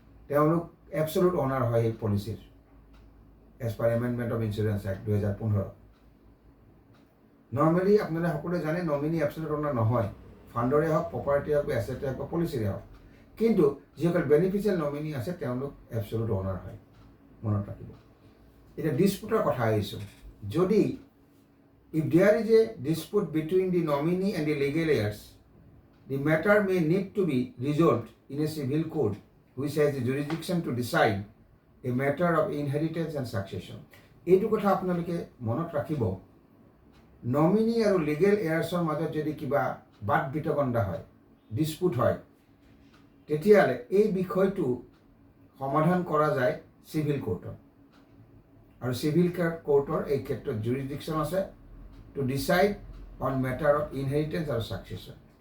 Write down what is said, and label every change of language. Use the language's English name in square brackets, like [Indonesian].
[Assamese] তেওঁলোক এবছলুট অনাৰ হয় এই পলিচিৰ [English] as per amendment of insurance act [Assamese] 2015। Normally আপোনালোকে সকলোৱে জানে নমিনী এবছলুট অনাৰ নহয়। ফাণ্ডৰে হওক, প্ৰপাৰ্টি হওক, এছেটে হওক বা পলিচিৰে হওক। কিন্তু যিসকল বেনিফিচিয়েল নমিনী আছে তেওঁলোক এবছলুট অনাৰ হয়। মনত ৰাখিব। এতিয়া ডিছপুটৰ কথা আহিছোঁ। যদি [English] if there is a dispute between the nominee and the legal heirs, the matter may need to be resolved in a civil court which has the jurisdiction to decide a matter of inheritance and succession. [Assamese] এইটো কথা আপোনালোকে মনত ৰাখিব। Nominee আৰু legal এয়াৰ্ছৰ মাজত যদি কিবা বাদ বিতণ্ডা হয়, ডিছপুট হয়, তেতিয়াহ'লে এই বিষয়টো সমাধান কৰা যায় চিভিল কোৰ্টত। আৰু চিভিল কোৰ্টৰ এই ক্ষেত্ৰত জুৰিডিকশ্যন আছে [English] to decide on matter of inheritance [Assamese] আৰু ছাকচেছন।